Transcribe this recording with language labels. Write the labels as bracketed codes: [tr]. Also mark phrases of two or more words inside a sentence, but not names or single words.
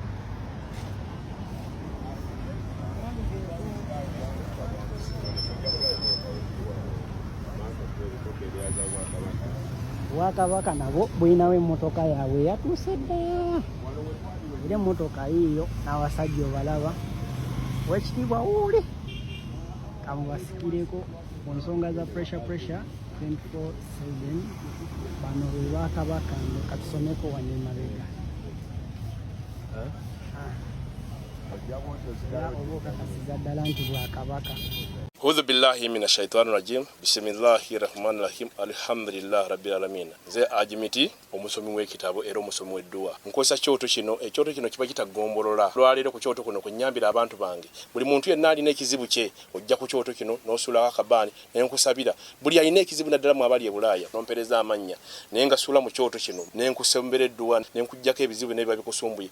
[lg] Bwakabaka nabo bulinawo emmotoka yaabwe yatuuse dda era emmotoka yiiyo n'abasajja obalaba Weekitiibwa wuuli kamubasikireko ku nsonga za pressure 24/7 bano be Bwakabaka katusomeko wano emabega oba okakasiza ddala nti Bwakabaka. [ar] أعوذ بالله من الشيطان الرجيم. بسم الله الرحمن الرحيم. الحمد لله رب العالمين. [lg] Nze Ajimiti omusomi w'ekitabo era omusomi w'edduwa. Nkozesa kyoto kino, ekyoto kino kiba kitagombolola. Lwaleero ku kyoto kuno kunnyambira abantu bange. Buli muntu yenna alina ekizibu kye ojja ku kyoto kino n'osuula akabaani ne nkusabira. Buli alina ekizibu naddala mu abali e Bulaaya nompereza amannya. Naye nga suula mu kyoto kino ne nkusembera edduwa ne nkujjako ebizibu n'ebiba bikusumbuye.